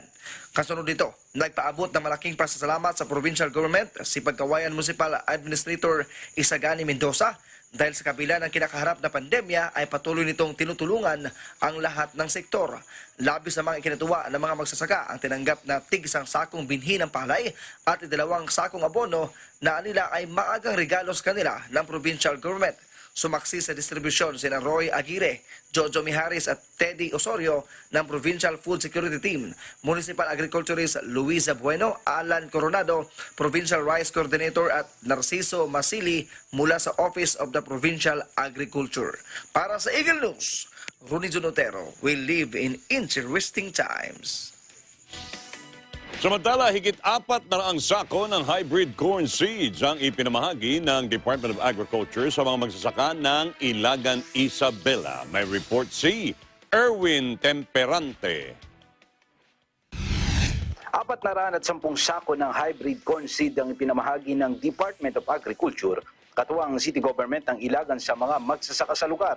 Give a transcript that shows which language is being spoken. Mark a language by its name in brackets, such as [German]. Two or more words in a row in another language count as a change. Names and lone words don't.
[Filipino] Kasunod nito, nagpaabot ng malaking pasasalamat sa provincial government si Pigkawayan Municipal Administrator Isagani Mendoza dahil sa kabila ng kinakaharap na pandemya ay patuloy nitong tinutulungan ang lahat ng sektor. Labis na mga ikinatuwa ng mga magsasaka ang tinanggap na tig-isang sakong binhi ng palay at 2 sakong abono na nila ay maagang regalo sa kanila ng provincial government. Sumaksi sa distribusyon sina Roy Aguirre, Jojo Mijares at Teddy Osorio ng Provincial Food Security Team, Municipal Agriculturist Luisa Bueno, Alan Coronado, Provincial Rice Coordinator at Narciso Masili mula sa Office of the Provincial Agriculture. Para sa [English] Eagle News, Ronnie Junotero, we live in interesting times. [Filipino] Samantala, higit 4 na ang sako ng hybrid corn seeds ang ipinamahagi ng Department of Agriculture sa mga magsasaka ng Ilagan, Isabela. May report si Erwin Temperante. 410 sako ng hybrid corn seed ang ipinamahagi ng Department of Agriculture, katuwang City Government ng Ilagan sa mga magsasaka sa lugar.